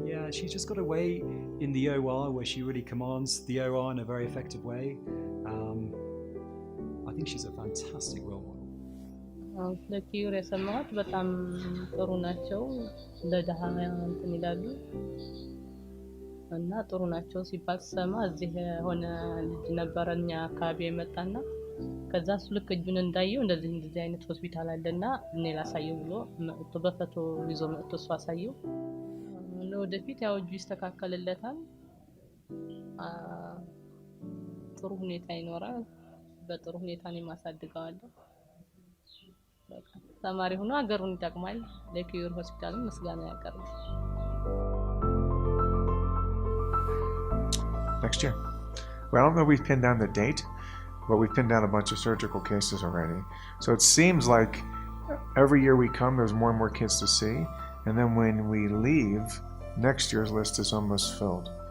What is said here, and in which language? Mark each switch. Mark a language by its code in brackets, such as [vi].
[en] She's just got a way in the OR where she really commands the OR in a very effective way. I think she's a fantastic role model. [am] ስለ ኪዩር የሰማሁት በጣም ጥሩ ናቸው። ለደሃ እንትን ይላሉ እና ጥሩ ናቸው ሲባል ሰማ እዚህ የሆነ ልጅ ነበረኛ አካባቢ የመጣና ከዛ እሱ ልክ እጁን እንዳየው እንደዚህ አይነት ሆስፒታል አለና እኔ ላሳየው ብሎ መጥቶ በፎቶ ይዞ መጥቶ እሱ አሳየው። ወደፊት ያው እጁ ይስተካከልለታል፣ ጥሩ ሁኔታ ይኖራል፣ በጥሩ ሁኔታ ነው ማሳድገዋለሁ። ተማሪ ሆኖ ሀገሩን ይጠቅማል። ለኪዩር ሆስፒታል ምስጋና ያቀርባል። [en] Next year. Well, I don't know if we've pinned down the date, but we've pinned down a bunch of surgical cases already. So it seems like every year we come, there's more and more kids to see. And then when we leave, next year's list is almost filled.